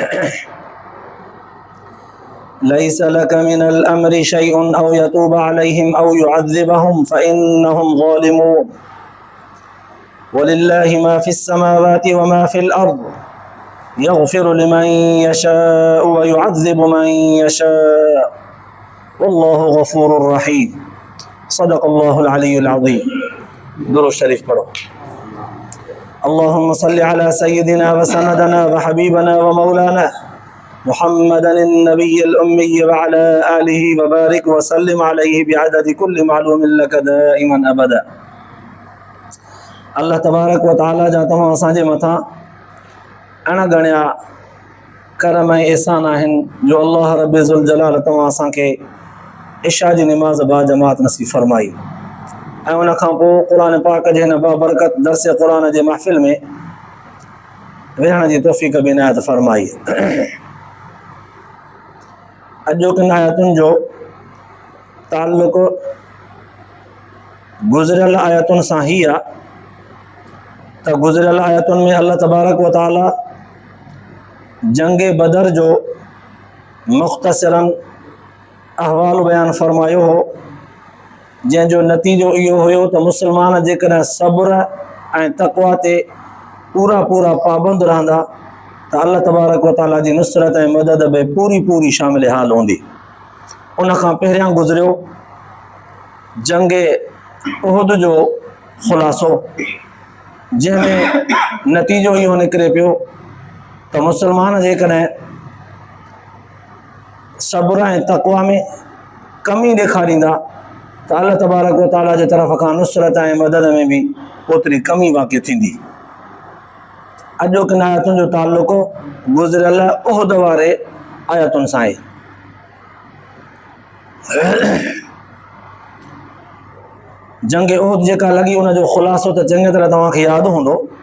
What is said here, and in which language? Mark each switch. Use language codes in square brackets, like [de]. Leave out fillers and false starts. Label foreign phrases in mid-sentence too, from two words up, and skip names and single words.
[ar] ليس لك من الأمر شيء أو يتوب عليهم أو يعذبهم فإنهم ظالمون ولله ما في السماوات وما في الأرض يغفر لمن يشاء ويعذب من يشاء والله غفور رحيم. صدق الله العلي العظيم. [sd] درود शरीफ पढ़ो। [ar] اللهم صل على سيدنا وسندنا وحبيبنا ومولانا محمد النبي الأمي وعلى آله وبارك وسلم عليه بعدد كل معلوم لك دائما أبدا. الله تبارك و تعالى [sd] जा तमाम असांजे मथां अणगणिया करम ऐं एहसान आहिनि जो [ar] الله رب ذو الجلال [sd] तव्हां असांखे इशा जी निमाज़ बा जमात नसीब फरमाई ऐं उन खां पोइ क़ुर पाक जे हिन बाबरकत दर्स क़ुर जे महफ़िल में वेहण जी तौफ़ीक़ बि इनायत फरमाई। अॼोकिन आयतुनि जो ताल्लुक़ गुज़िरियल आयतुनि सां ही आहे त गुज़िरियल आयतुनि में [ar] الله تبارك و تعالى [sd] जंग बदर जो मुख़्तसिरन अहवाल बयान फरमायो हो, जंहिंजो नतीजो इहो हुयो त मुस्लमान जेकॾहिं सब्र ऐं तक़वा ते पूरा पाबंद रहंदा त [ar] الله تبارك و تعالى [sd] जी नुसरत ऐं मदद बि पूरी शामिल हाल हूंदी। उन खां पहिरियां गुज़रियो जंग उहद जो ख़ुलासो, जंहिंमें नतीजो इहो निकिरे पियो त मुस्लमान जेकॾहिं सब्र ऐं तक़वा में कमी ॾेखारींदा त [ar] الله تبارك و تعالى [sd] जे तरफ़ खां नुसरत ऐं मदद में बि ओतिरी कमी वाक़ई थींदी। अॼोकिन आयतुनि जो ताल्लुक़ गुज़िरियल उहद वारे आयतुनि सां आहे। जंग उहद जेका लॻी उन जो ख़ुलासो त चङी तरह तव्हांखे यादि हूंदो।